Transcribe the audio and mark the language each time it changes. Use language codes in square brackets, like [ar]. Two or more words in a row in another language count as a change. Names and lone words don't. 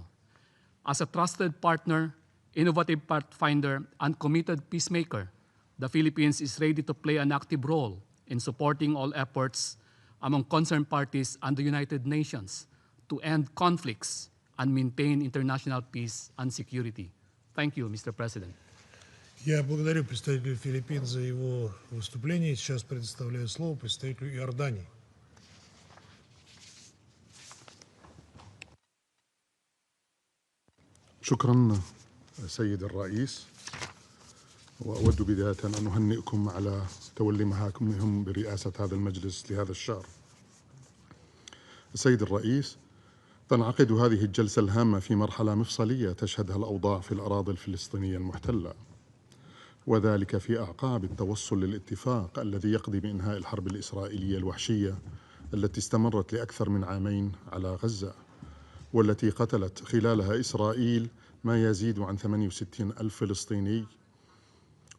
[en] As a trusted partner, innovative pathfinder, and committed peacemaker, the Philippines is ready to play an active role in supporting all efforts among concerned parties and the United Nations to end conflicts and maintain international peace and security. Thank you, Mr. President. [ru] Я благодарю представителя Филиппин за его выступление. Сейчас предоставляю слово представителю Иордании. [ar] شكرا سيد الرئيس، وأود بداية أن أهنئكم على تولي مهامكم برئاسة هذا المجلس لهذا الشهر. السيد الرئيس، تنعقد هذه الجلسة الهامة في مرحلة مفصلية تشهدها الأوضاع في الأراضي الفلسطينية المحتلة، وذلك في أعقاب التوصل للاتفاق الذي يقضي بإنهاء الحرب الإسرائيلية الوحشية التي استمرت لأكثر من عامين على غزة، والتي قتلت خلالها إسرائيل ما يزيد عن 68 ألف فلسطيني،